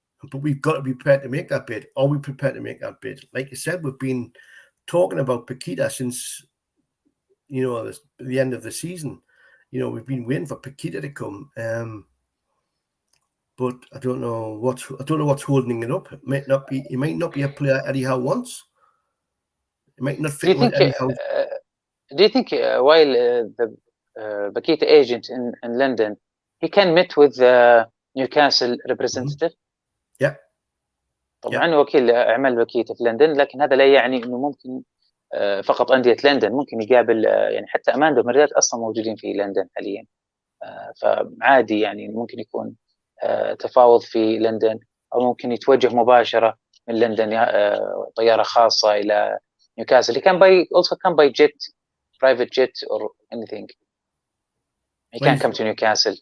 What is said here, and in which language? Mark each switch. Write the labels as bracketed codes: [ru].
[en] But we've got to be prepared to make that bid. Are we prepared to make that bid? Like you said, we've been talking about Paqueta since, you know, the end of the season. You know, we've been waiting for Paqueta to come. But I don't know what's holding it up. It might not be a player Eddie Howe wants. It might not fit with Eddie Howe. Do you think while the Paqueta agent in London, he can meet with the [ar] نيوكاسل representative؟ طبعا وكيل اعمال باكيتا في لندن، لكن هذا لا يعني انه ممكن فقط انديه لندن، ممكن يقابل يعني حتى اماندو ميرداد اصلا موجودين في لندن حاليا، فعادي يعني ممكن يكون تفاوض في لندن، او ممكن يتوجه مباشره من لندن طياره خاصه الى نيوكاسل. [en] He can buy jet, private jet or anything. He can come to Newcastle.